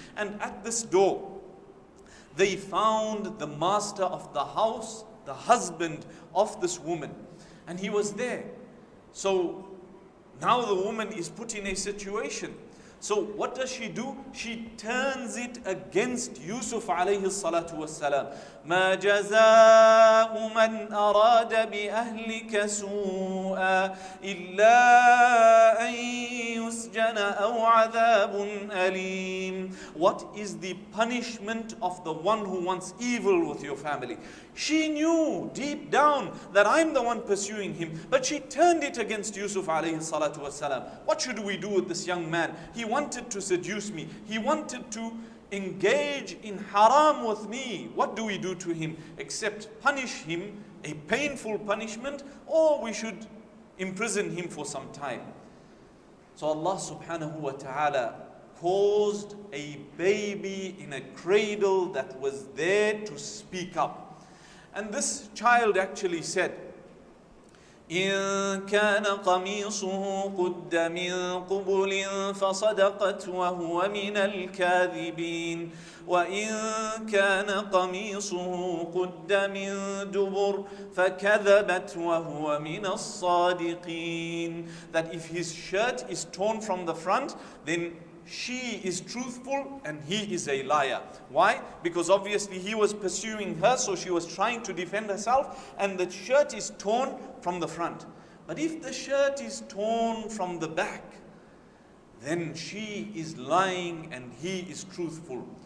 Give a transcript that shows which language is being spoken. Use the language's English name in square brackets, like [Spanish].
[English] And at this door, they found the master of the house, the husband of this woman, and he was there. So now the woman is put in a situation. So what does she do? She turns it against Yusuf alayhi salatu wassalam. [Arabic] ما جزاء من أراد بأهلك سوءا إلا أن يسجن أو عذاب أليم. [English] What is the punishment of the one who wants evil with your family? She knew deep down that I'm the one pursuing him, but she turned it against Yusuf alayhi salatu wassalam. What should we do with this young man? He wanted to seduce me. He wanted to engage in haram with me. What do we do to him except punish him, a painful punishment, or we should imprison him for some time? So Allah subhanahu wa ta'ala caused a baby in a cradle that was there to speak up. And this child actually said, [Arabic] إن كان قميصه قد من قبل فصدقت وهو من الكاذبين وإن كان قميصه قد من دبر فكذبت وهو من الصادقين. [English] That if his shirt is torn from the front, then she is truthful and he is a liar. Why? Because obviously he was pursuing her, so she was trying to defend herself, and the shirt is torn from the front. But if the shirt is torn from the back, then she is lying and he is truthful.